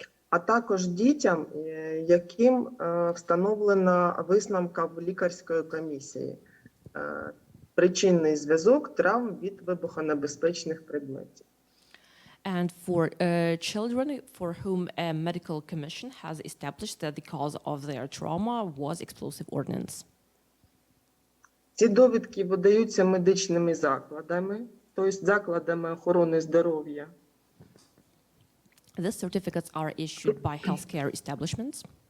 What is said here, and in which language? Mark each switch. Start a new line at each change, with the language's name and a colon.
Ukrainian: А також дітям, яким встановлена висновка лікарської комісії. Причинний зв'язок травм від вибухонебезпечних предметів.
English: And for children for whom a medical commission has established that the cause of their trauma was explosive ordnance.
Ukrainian: Ці довідки видаються медичними закладами, тобто закладами охорони здоров'я.
English: These certificates are issued by healthcare establishments.